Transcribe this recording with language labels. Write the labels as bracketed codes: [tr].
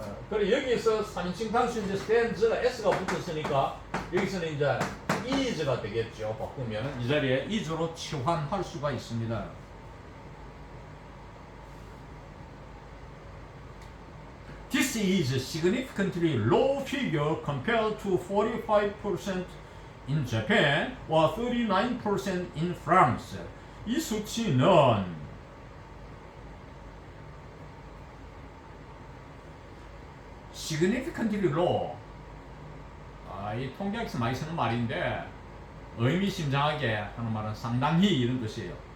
[ko] 그리고 여기서 3인칭 단수 이제 stands가 s가 붙었으니까 여기서는 이제 is가 되겠죠. 바꾸면 이 자리에 is로 치환할 수가 있습니다. [en] This is a significantly low figure compared to 45% in Japan or 39% in France. [ko] 이 수치는 [en] significantly low, [ko] 이 통계학에서 많이 쓰는 말인데 의미심장하게 하는 말은 상당히 이런 뜻이에요.